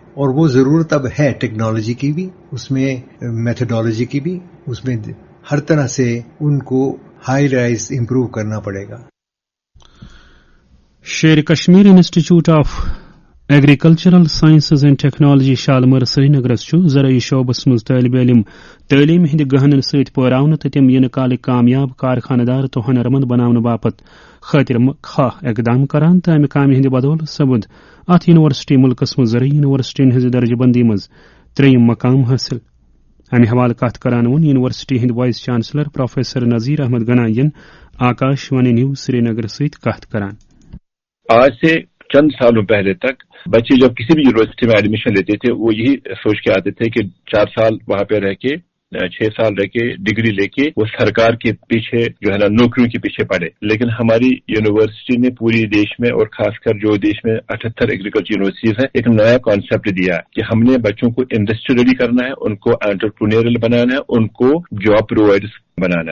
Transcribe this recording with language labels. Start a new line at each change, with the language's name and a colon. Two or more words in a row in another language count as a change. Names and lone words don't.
Hindi: और वो जरूरत अब है टेक्नोलॉजी की भी, उसमें मेथोडोलॉजी की भी, उसमें हर तरह से उनको
English: high rise
Hindi: इम्प्रूव करना पड़ेगा।
Kashmiri: शेर कश्मीर इंस्टीट्यूट ऑफ एग्रीकल्चरल साइंसेज एंड टेक्नोलॉजी शालमर श्रीनगर ज़राई शोबस मज तालिब इल्म तालीम हिंद गहनन सत परावन तो तम इन काल कामयाब कारखानदार तो हनरमंद बनाने बापत खातिर खाह इकदाम करान तो अमि काम हिंद बदौल सपद अत यूनिवर्सिटी मुल्कस मज ज़राई यूनिवर्सिटी हज दर्जबंदी मज 3 मकाम हासिल। अमि हवाल कथ करान वोन यूनिवर्सिटी हिंद वाइस चांसलर प्रोफेसर नजीर अहमद गनायन आकाशवाणी न्यूज श्रीनगर सत कथ करान।
Hindi: आज से चंद सालों पहले तक बच्चे जब किसी भी यूनिवर्सिटी में एडमिशन लेते थे वो यही सोच के आते थे कि 4 साल वहां पे रह के 6 साल रह के डिग्री लेके वो सरकार के पीछे जो है ना नौकरियों के पीछे पड़े। लेकिन हमारी यूनिवर्सिटी ने पूरी देश में और खासकर जो देश में 78
English: agriculture universities
Hindi: है एक नया कॉन्सेप्ट दिया कि हमने बच्चों को
English: industry ready
Hindi: करना है, उनको एंटरप्रेन्योरियल बनाना है, उनको
English: job providers
Hindi: बनाना है।